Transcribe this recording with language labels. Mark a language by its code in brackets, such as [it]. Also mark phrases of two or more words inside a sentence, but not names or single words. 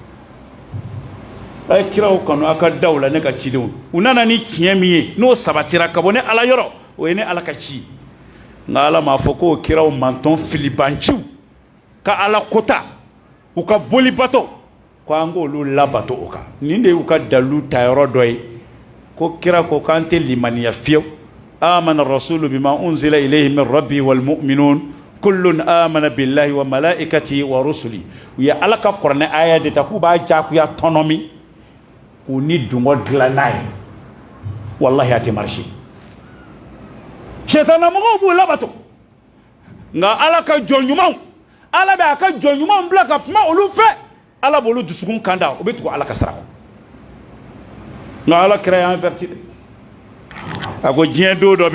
[bm] a ye kiraw kanu a ka daw la ne ka cidenw u nana ni tiɲɛ min ye n'o sabatira ka bɔ ne ala yɔrɔ o ye ne ala ka ci nka ala m'a fɔ k'o kiraw mantɔn filibanciw ka ala kota u ka boli bato ko an k'olu labato o kan nin de y'u ka dalu tayɔrɔ dɔ ye ko kira ko k'an tɛ limaniya fiyewu [ar] آمن الرسول بما أنزل إليه من ربه والمؤمنون كل آمن بالله وملائكته ورسله [bm] u ye ala ka kuranɛ aya de ta k'u b'a jagoya tɔnɔ min k'u ni dungɔ dilan n'a ye wallahi a tɛ marché sɛtanamɔgɔw b'u labato nka ala ka jɔn ɲumanw ala bɛ a ka jɔn ɲumanw bila ka kuma olu fɛ ala b'olu dusukun kanda o bɛ tugu ala ka sira kɔ nka ala kira y'an averti dɛ a ko diɲɛ don dɔ bɛ